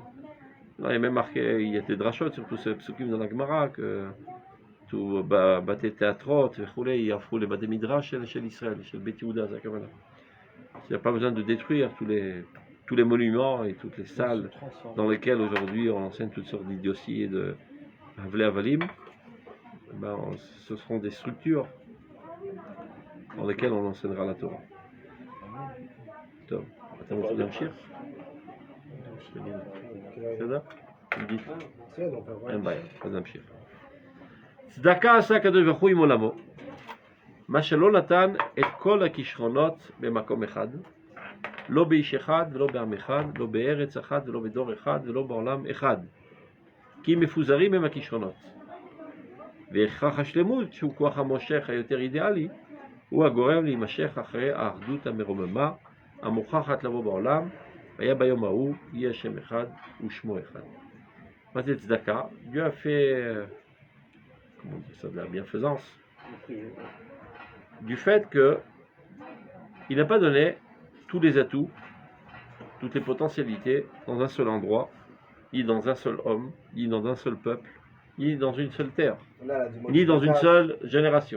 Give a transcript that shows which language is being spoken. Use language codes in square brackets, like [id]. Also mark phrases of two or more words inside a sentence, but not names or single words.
[fr] Il y a même marqué, il y a des drachot sur tous ces psukim dans la Gemara, que tout [he] בתי תיאטראות, [fr] il y a les [he] בתי מדרש [fr] chez l'Israël, chez le Bet Yehuda, il n'y a pas besoin de détruire tous les monuments et toutes les salles dans lesquelles aujourd'hui on enseigne toutes sortes d'idioties et de [he] הבלי הבלים. [fr] Ce seront des structures dans lesquelles on enseignera la Torah. [he] Tom, אתה רוצה להמשיך? בסדר? אין בעיה, אז נמשיך. צדקה עשה הקדוש ברוך הוא עם עולמו, מה שלא נתן את כל הכישרונות במקום אחד, לא באיש אחד ולא בעם אחד, לא בארץ אחת ולא בדור אחד ולא בעולם אחד, כי מפוזרים הם הכישרונות. והכרח השלמות, שהוא כוח המושך היותר אידיאלי, הוא הגורם להימשך אחרי האחדות המרוממה, המוכחת לבוא בעולם, והיה ביום ההוא, יהיה השם אחד ושמו אחד. מה זה צדקה? [fr] Dieu a fait, comment on dit ça, de la bienfaisance, du fait que il n'a pas donné tous les atouts, toutes les potentialités dans un seul endroit, ni dans un seul homme, ni dans un seul peuple, ni dans une seule terre, ni dans une seule génération.